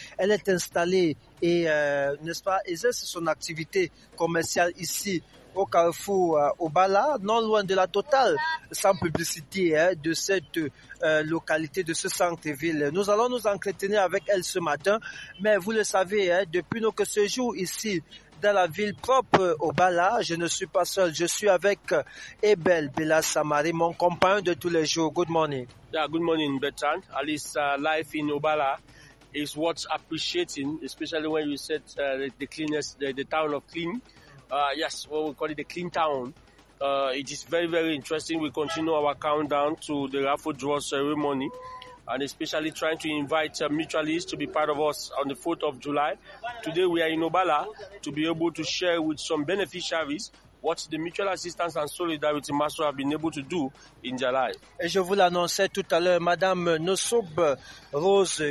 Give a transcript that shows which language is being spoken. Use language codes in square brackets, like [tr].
[fr] Elle est installée et, n'est-ce pas, exerce son activité commerciale ici au carrefour Obala, non loin de la totale, sans publicité, hein, de cette localité, de ce centre-ville. Nous allons nous entretenir avec elle ce matin, mais vous le savez, hein, depuis nos que ce jour ici, dans la ville propre Obala, je ne suis pas seul, je suis avec Ebel Bella Samari, mon compagnon de tous les jours. [en] Good morning. Yeah, good morning, Bertrand. At least life in Obala is worth appreciating, especially when you said the cleanest, the town of clean. Yes, what we call it, the clean town. It is very, very interesting. We continue our countdown to the raffle draw ceremony, and especially trying to invite mutualists to be part of us on the 4th of July. Today we are in Obala to be able to share with some beneficiaries what the Mutual Assistance and Solidarity Master have been able to do in July. [fr] Et je vous l'annonçais tout à l'heure, Madame Nusob Rose.